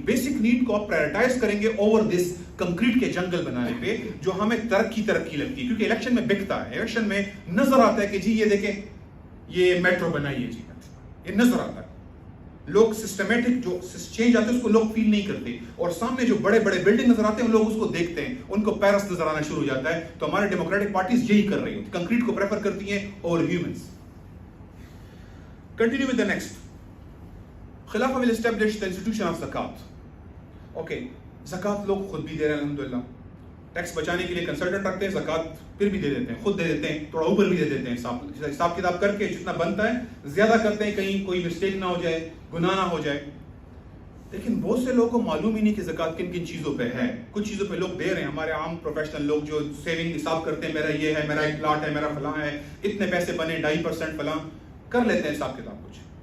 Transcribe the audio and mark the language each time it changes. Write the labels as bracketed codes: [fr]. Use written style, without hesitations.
[ur] Basic need کو آپ prioritise کریں گے اوور دس کنکریٹ کے جنگل بنانے پہ جو ہمیں ترقی لگتی ہے, کیونکہ الیکشن میں بکتا ہے, الیکشن میں نظر آتا ہے کہ جی یہ دیکھیں یہ میٹرو بنائی ہے جی, یہ نظر آتا ہے. لوگ سسٹمیٹک جو چینج آتے ہیں اس کو لوگ فیل نہیں کرتے, اور سامنے جو بڑے بڑے بلڈنگ نظر آتے ہیں لوگ اس کو دیکھتے ہیں, ان کو پیرس نظر آنا شروع ہو جاتا ہے. تو ہمارے ڈیموکریٹک پارٹیز یہی کر رہی ہوتی, کنکریٹ کو پریفر کرتی ہیں اور humans. [en] Continue with the next. خلافہ will establish the institution of zakat. [ur] Okay, زکات لوگ خود بھی دے رہے ہیں الحمدللہ, ٹیکس بچانے کے لیے کنسلٹنٹ رکھتے ہیں, زکات پھر بھی دے دیتے ہیں, خود دے دیتے ہیں, تھوڑا اوپر بھی دے دیتے ہیں, حساب کتاب کر کے جتنا بنتا ہے زیادہ کرتے ہیں, کہیں کوئی مسٹیک نہ ہو جائے, گناہ نہ ہو جائے. لیکن بہت سے لوگوں کو معلوم ہی نہیں کہ زکات کن کن چیزوں پہ ہے. کچھ چیزوں پہ لوگ دے رہے ہیں, ہمارے عام پروفیشنل لوگ جو سیونگ حساب کرتے ہیں, میرا یہ ہے, میرا ایک پلاٹ ہے, میرا فلاں ہے, اتنے پیسے بنے, 2.5% فلاں کر لیتے ہیں حساب کتاب کچھ.